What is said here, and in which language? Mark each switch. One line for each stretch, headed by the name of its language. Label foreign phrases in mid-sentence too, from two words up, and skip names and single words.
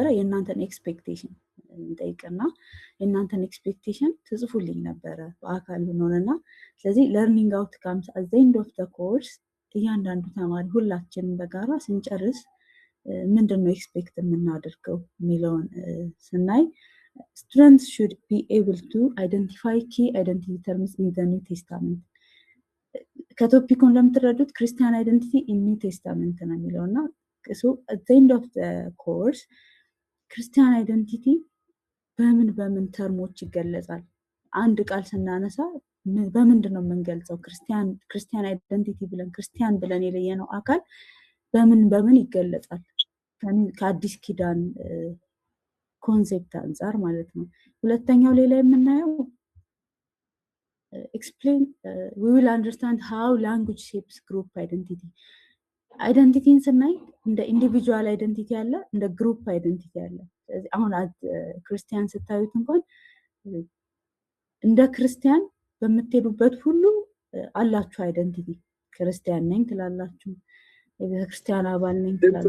Amharic: የእናንተን ኤክስፔክቴሽን እንጠይቅና የእናንተን ኤክስፔክቴሽን ትጽፉልኝ ነበረ በአካል ብንሆንና፣ ስለዚህ
English: learning outcomes at the end of the course
Amharic: እያንዳንዱ ተማሪ ሁላችንም በጋራ ስንጨርስ ምንድነው ኤክስፔክት የምናደርገው የሚለውን ስናይ
English: students should be able to identify key identity terms in the New Testament።
Amharic: ከቶፒኩን ለምትረዱት
English: Christian identity in New Testament
Amharic: ነው የሚለውና
English: at the end of the course Christian identity
Amharic: በምን ተርሞች ይገለጻል? አንድ ቃል ስናነሳ በምንድን ነው የምንገልጸው?
English: Christian identity
Amharic: ብለን ክርስቲያን ብለን የለየነው አካል በምን ይገለጻል? ከአዲስ ኪዳን ኮንሴፕት አንፃር ማለት ነው። ሁለተኛው ሌላ የምናየው
English: explain we will understand how language shapes group identity።
Amharic: አይደንቲቲን ስናይ እንደ
English: individual identity
Amharic: አለ፣ እንደ
English: group identity
Amharic: አለ። ስለዚህ አሁን ክርስቲያን ስታዩት እንኳን እንደ ክርስቲያን በምትሄዱበት ሁሉ አላችሁ አይደንቲቲ። ክርስቲያን ነኝ ትላላችሁ፣ የቤተክርስቲያን አባል ነኝ ትላላችሁ።